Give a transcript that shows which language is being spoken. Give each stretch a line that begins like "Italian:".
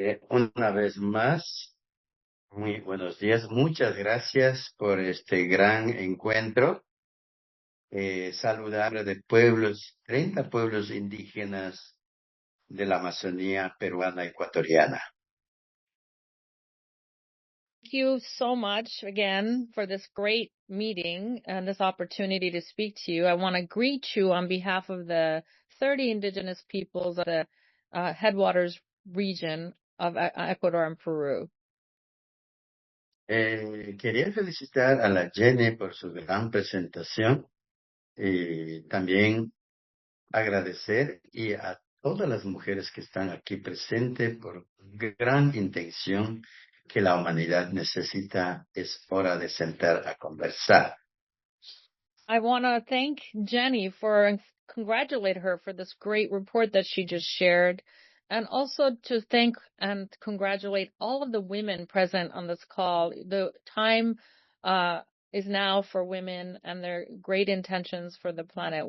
Spanish: Una vez más, muy buenos días. Muchas gracias por este gran encuentro. Saludar de pueblos, 30 pueblos indígenas de la Amazonía peruana ecuatoriana.
English: Thank you so much again for this great meeting and this opportunity to speak to you. I want to greet you on behalf of the 30 indigenous peoples of the headwaters region of Ecuador and Peru.
Spanish: Quería felicitar a la Jenny por su gran presentación y también agradecer y a todas las mujeres que están aquí presentes por gran intención que la humanidad necesita. Es hora de sentar a conversar.
English: I want to thank Jenny and congratulate her for this great report that she just shared, and also to thank and congratulate all of the women present on this call. The time is now for women and their great intentions for the planet.